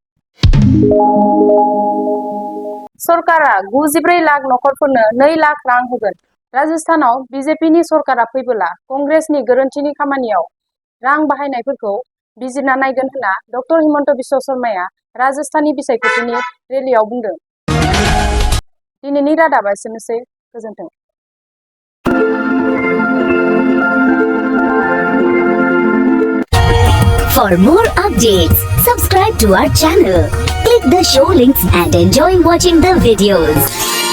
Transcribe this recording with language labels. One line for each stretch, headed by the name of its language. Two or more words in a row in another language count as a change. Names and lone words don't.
Bodo: सरकारा 94 लाख नखरफोरनो 2 लाख रां होगोन। राजस्थानाव बिजेपिनि सरकारा फैबोला कंग्रेसनि गोरोन्थिनि खामानियाव रां बाहायनायफोरखौ बिजिरना नायगोन होनना डक्टर हिमन्त बिश्व शर्माया राजस्थाननि बिसायख'थिनि रेलियाव बुंदों। दिनैनि रादाबा एसेनोसै, गोजोन्थों।
English: For more updates, subscribe to our channel, click the show links and enjoy watching the videos.